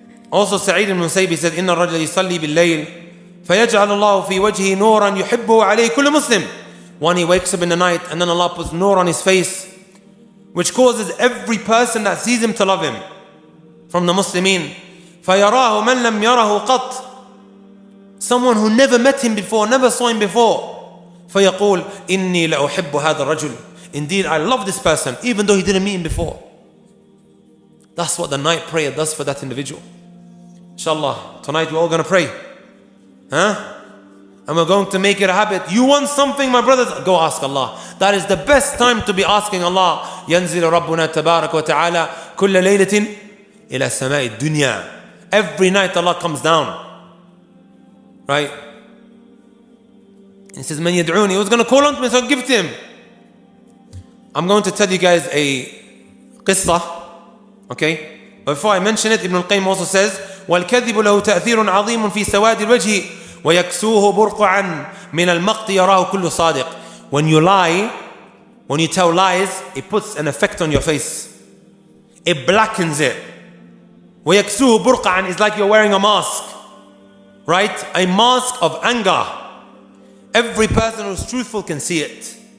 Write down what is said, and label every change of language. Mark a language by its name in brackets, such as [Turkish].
[Arabic] Also, Sa'id ibn Musayyib said, إِنَّ الرَّجْلَ يُصَلِّي بِاللَّيْلِ فَيَجْعَلُ اللَّهُ فِي وَجْهِهِ نُورًا يُحِبُّهُ عَلَيْهِ كُلُّ مُسْلِمٍ. [English] When he wakes up in the night and then Allah puts nur on his face, which causes every person that sees him to love him from the Muslimin. [Arabic] فَيَرَاهُ مَنْ لَمْ يَرَهُ قَطْ. [English] Someone who never met him before, never saw him before. [Arabic] فَيَقُولُ إِنِّي لَأُحِبُّ هَذَا الرَّجُلِ. [English] Indeed, I love this person, even though he didn't meet him before. That's what the night prayer does for that individual. Inshallah, tonight we're all going to pray. And we're going to make it a habit. You want something, my brothers? Go ask Allah. That is the best time to be asking Allah. [Arabic] ينزل ربنا تبارك وتعالى كل ليلة إلى سماء الدنيا. [English] Every night Allah comes down. Right? He says, [Arabic] من يدعوني. [English] Who's going to call on me? So I'll give it to him. I'm going to tell you guys a qissa. Okay? But before I mention it, Ibn al-Qayyim also says, [Arabic] والكذب له تأثير عظيم في سواد الوجه ويكسوه برقعا من المقت يراه كل صادق. [English] When you lie, when you tell lies, it puts an effect on your face. It blackens it. [Arabic] ويكسوه برقعا [English] is like you're wearing a mask. Right? A mask of anger. Every person who's truthful can see it.